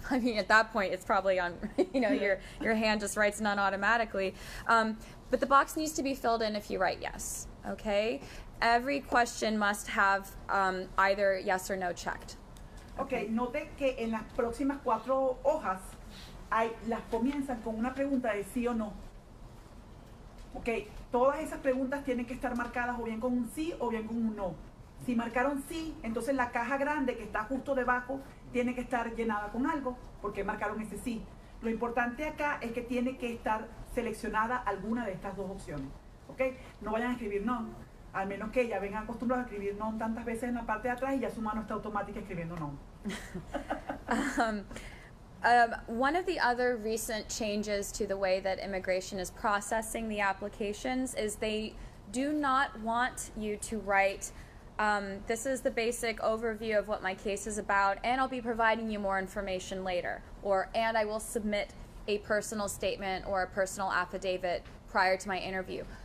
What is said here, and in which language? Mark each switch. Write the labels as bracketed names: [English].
[English] I mean, at that point, it's probably on, your hand just writes none automatically. But the box needs to be filled in if you write yes, okay? Every question must have either yes or no checked. [Spanish] Okay, note que en las próximas 4 hojas las comienzan con una pregunta de sí o no. Ok, todas esas preguntas tienen que estar marcadas o bien con un sí o bien con un no. Si marcaron sí, entonces la caja grande que está justo debajo tiene que estar llenada con algo, porque marcaron ese sí. Lo importante acá es que tiene que estar seleccionada alguna de estas 2 opciones. ¿Ok? No vayan a escribir no, al menos que ya vengan acostumbrados a escribir no tantas veces en la parte de atrás y ya su mano está automática escribiendo no. [English] One of the other recent changes to the way that immigration is processing the applications is they do not want you to write, this is the basic overview of what my case is about, and I'll be providing you more information later, or and I will submit a personal statement or a personal affidavit prior to my interview.